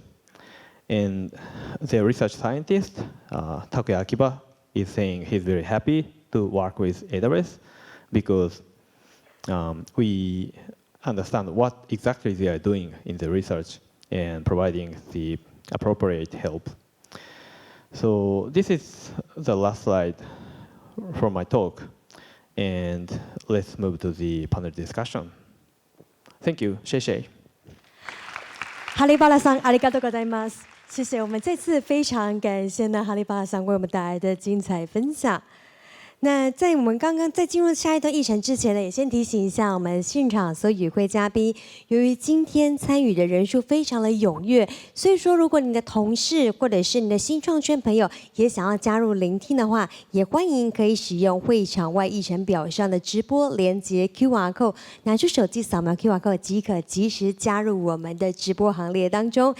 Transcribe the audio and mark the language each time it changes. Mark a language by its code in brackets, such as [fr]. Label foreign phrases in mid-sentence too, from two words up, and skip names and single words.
[en] And the research scientist, Takuya Akiba, is saying he's very happy to work with AWS because we understand what exactly they are doing in the research and providing the appropriate help. So this is the last slide from my talk. And let's move to the panel discussion. Thank you. [zh] 谢谢。哈利巴拉桑， [ja] ありがとうございます。 [zh] 谢谢，我们这次非常感谢呢哈利巴拉桑为我们带来的精彩分享。那在我们刚刚在进入下一段议程之前呢，也先提醒一下我们现场所有与会嘉宾，由于今天参与的人数非常的踊跃，所以说如果你的同事或者是你的新创圈朋友也想要加入聆听的话，也欢迎可以使用会场外议程表上的直播连结 [en] QR code， [zh] 拿出手机扫描 [en] QR code [zh] 即可及时加入我们的直播行列当中。